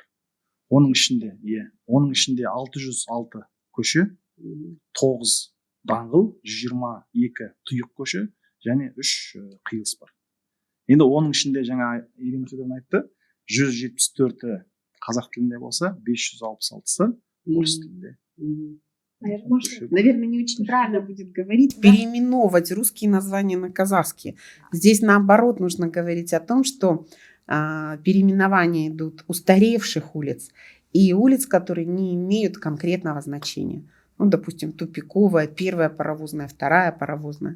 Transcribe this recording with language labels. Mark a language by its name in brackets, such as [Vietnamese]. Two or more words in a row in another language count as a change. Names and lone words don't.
[Kazakh] Оның ішінде 606 көше, 9 даңғыл, 122 тұйық көше және 3 қиылыс бар. Енді оның ішінде жаңа Ирина Федоровна айтты, 174-і қазақ тілінде болса, 566-сы орыс тілінде. айырмашылық. [Russian] Наверное, не очень правильно будет говорить. Переименовывать русские названия на казахские. Здесь наоборот нужно говорить о том, что переименования идут устаревших улиц и улиц, которые не имеют конкретного значения. Ну, допустим, тупиковая, первая паровозная, вторая паровозная.